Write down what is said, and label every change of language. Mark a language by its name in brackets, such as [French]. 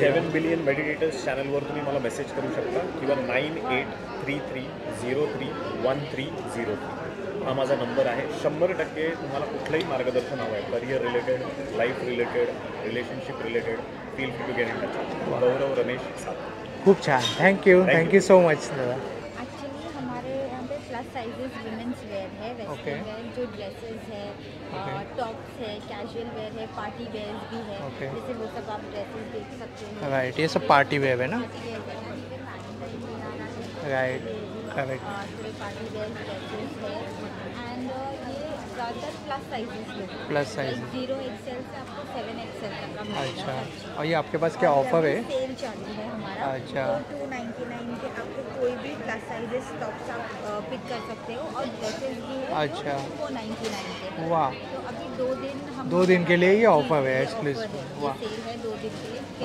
[Marathi] 7 billion meditators चॅनलवर तुम्ही मला मेसेज करू शकता किंवा 9833031303 हा माझा नंबर आहे. 100% तुम्हाला कुठलंही मार्गदर्शन हवं आहे, career related, life related, relationship related, [English] Feel free to get in touch. [Marathi] गौरव रमेश सात. खूप छान. [English] Thank you so much दादा. [Hindi] एक्चुअली हमारे यहाँ पे प्लस साइजेस वुमेंस वेयर है, [English] Okay. [Hindi] वेस्टर्न वेयर, जो ड्रेसेस है, [English] Okay. [Hindi] टॉप्स है, कैजुअल वेयर है, पार्टी वेयर्स भी है. [English] Okay. [Hindi] जैसे वो सब आप ड्रेसेस देख सकते हैं. राईट, ये सब पार्टी वेयर है ना? पार्टी वेयर है, यहाँ पे वैलेंटाइन भी आ रहा है. [English] Right, correct. [Hindi] थोड़े पार्टी वेयर ड्रेसेस है एंड ये ज़्यादातर प्लस साइजेस में है. [English] Plus size. [Hindi] 0 XL से आपको 7 XL तक का मिलेगा. अच्छा, और ये आपके पास क्या ऑफर है? सेल चालू है हमारा. अच्छा. तो 299 के आपको कोई भी प्लस साइजेस टॉप्स आप पिक कर सकते हो और ड्रेसेस भी है. अच्छा. 499 के. वाह, तो अभी 2 दिन हम 2 दिन के लिए ये ऑफर है, ये [English] Exclusive. [Hindi] ऑफर है. वाह ये सेल है 2 दिन के लिए. कि